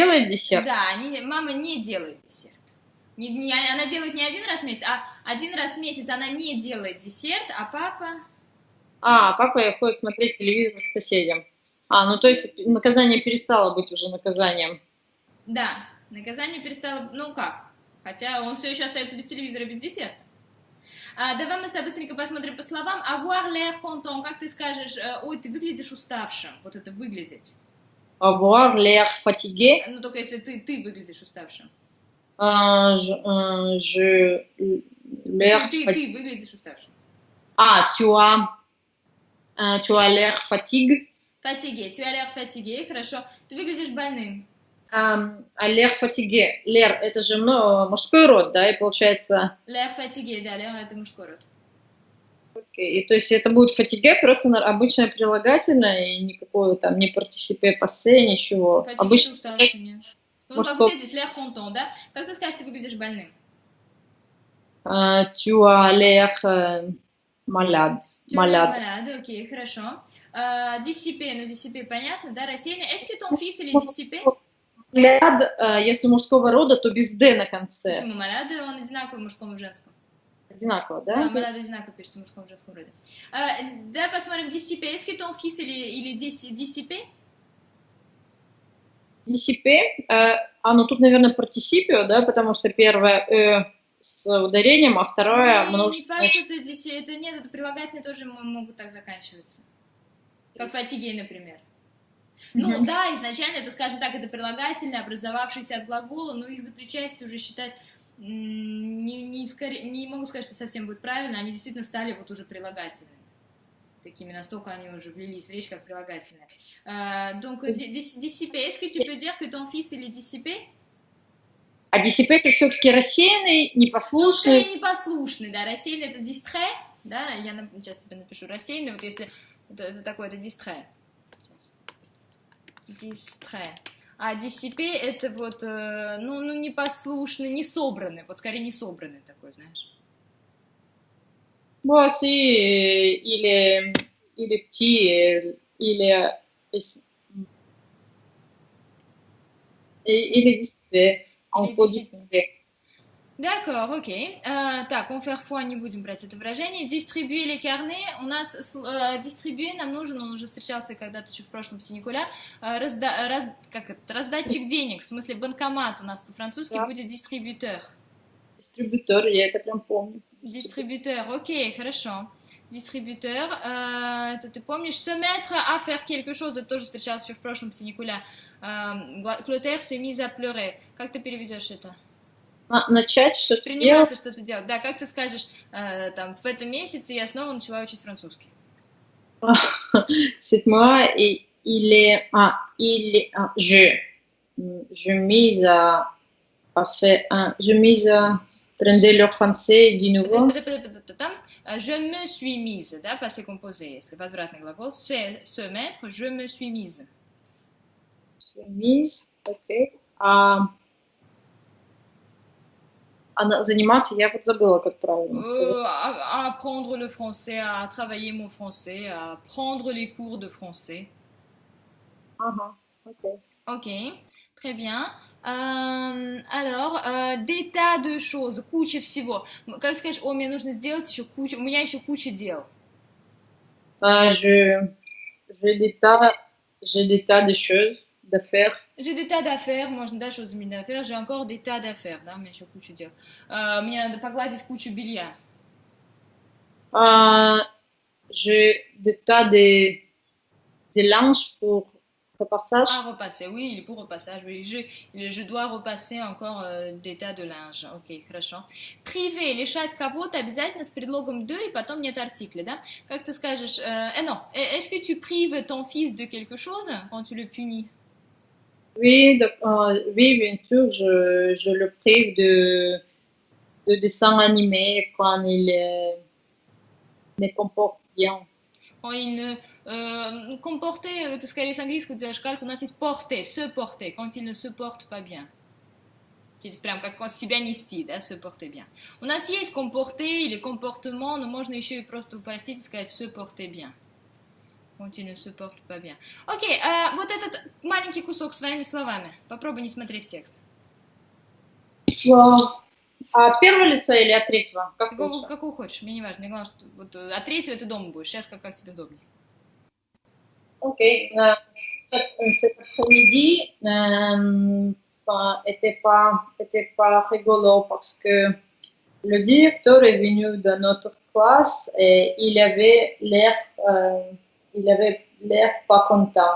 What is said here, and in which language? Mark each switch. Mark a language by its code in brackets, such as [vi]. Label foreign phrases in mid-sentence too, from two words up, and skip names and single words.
[ru] Да, мама не делает десерт. Она делает не один раз в месяц, а один раз в месяц она не делает десерт, а папа... Папа ходит смотреть телевизор к соседям. Ну то есть наказание перестало быть уже наказанием. Да, наказание перестало... Ну как? Хотя он все еще остается без телевизора, без десерта. Давай мы с тобой быстренько посмотрим по словам. [fr] Avoir l'air content, [ru] как ты скажешь, ой, ты выглядишь уставшим. Вот это выглядеть. [fr] Avoir l'air fatigué. [ru] Ну только если ты выглядишь уставшим. [fr] L'air [ru] ты выглядишь уставшим. [fr] Tu as l'air fatigue. Fatigué, tu as l'air fatigué, [ru] хорошо. Ты выглядишь больным. [fr] L'air fatigué. L'air, [ru] это же мужской род, да, и получается... [fr] L'air fatigué, [ru] да, l'air это мужской род. Окей, и то есть это будет fatigué, просто обычное прилагательное, и никакого там не [fr] participe passé, [ru] ничего. [fr] Fatigué [ru] Обычно... уставший, нет. Ну, как у тебя здесь [fr] l'air content, [ru] да? Как ты скажешь, ты выглядишь больным? [fr] Tu as l'air malade. Malade, [ru] окей, хорошо. Dissipé, ну dissipé, понятно, да, рассеянный. [fr] Est-ce que ton fils, il est dissipé? Malade, [ru] если мужского рода, то без «д» на конце. Почему malade? Он одинаковый в мужском и в женском. Одинаково, да? Да, malade одинаково пишется в мужском и в женском роде. Давай посмотрим dissipé. [fr] Est-ce que ton fils, il est dissipé? Dissipé, [ru] ну тут, наверное, партисипио, да, потому что первое с ударением, а второе множественное. Это нет, это прилагательные тоже могут так заканчиваться. Как фатигей, например. Ну да, изначально это, скажем так, это прилагательное, образовавшееся от глагола, но их за причастие уже считать не могу сказать, что совсем будет правильно, они действительно стали вот уже прилагательными. Такими, настолько они уже влились в речь как прилагательные. [fr] Donc, dissipé, est-ce que tu peux dire que ton fils, il est dissipé? [ru] А dissipé это все-таки рассеянный, непослушный. Ну, непослушный, да, рассеянный это distrait, да, я сейчас тебе напишу рассеянный, вот если это такое, это distrait. Distrait. А dissipé это вот, непослушный, не собранный, вот скорее не собранный такой, знаешь. [fr] Bon, si, il est petit, il est dissipé. On peut distribuer. D'accord, [ru] окей. Так, [fr] on faire foi, [ru] не будем брать это выражение. [fr] Distribuer les carnets. [ru] У нас distribuer нам нужен, он уже встречался когда-то еще в прошлом синикуля. Раздатчик денег, в смысле банкомат у нас по-французски будет distributeur. [fr] Distributeur, [ru] я это прям помню. Distributeur, окей, хорошо. Distributeur, это ты помнишь. [fr] Se mettre à faire quelque chose, [ru] это тоже встречался еще в прошлом синикуля. [fr] Clotaire s'est mise à pleurer. [ru] Как ты переведешь это? Начать что-то приниматься что-то делать. Да, как ты скажешь, там, в этом месяце я снова начала учить французский. [fr] Cette mois, je mise à prendre le français du nouveau. Je me suis mise, [ru] да, [fr] passé composé, [ru] если возвратный глагол, [fr] se mettre, je me suis mise. Mise, ok. [ru] Заниматься, я вот забыла, как правильно сказать. [fr] À apprendre le français, à travailler mon français, à prendre les cours de français. [ru] Ага, ok. [fr] Ok, très bien. Alors, des tas de choses, [ru] куча всего. Как скажешь, мне нужно сделать еще кучу, у меня еще куча дел. [fr] J'ai des tas de choses d'affaires. J'ai des tas d'affaires, [ru] можно, да, [fr] choses d'affaires, j'ai encore des tas d'affaires, [ru] да, у меня еще куча дел. Мне надо погладить кучу белья. [fr] J'ai des tas de linge pour repassage. Repasser, oui, il est pour repassage, oui. Je dois repasser encore des tas de linge. [ru] Ok, хорошо. Priver, лишать кого-то обязательно с предлогом de, и потом нет артикля, да? Как ты скажешь, [fr] non, est-ce que tu prives ton fils de quelque chose quand tu le punis? Oui, bien sûr, je le prive de dessins animés quand il ne comporte bien. Quand il ne comporter, [ru] это скорее с английского делаешь кальку, у нас есть [fr] porter, se porter, quand il ne se porte pas bien. [ru] Через прям как себя нести, да, [fr] se porter bien. [ru] У нас есть comporter или comportement, но можно еще и просто упростить и сказать [fr] se porter bien. Quand il ne se porte pas bien. [ru] Окей, вот этот маленький кусок своими словами. Попробуй не смотреть в текст. А от первого лица или от третьего? Какого хочешь, мне не важно. Мне главное, что вот от третьего ты дома будешь. Сейчас как тебе удобнее. Окей. [fr] Cet après-midi était pas rigolo parce que le directeur est venu dans notre classe et il avait l'air pas content.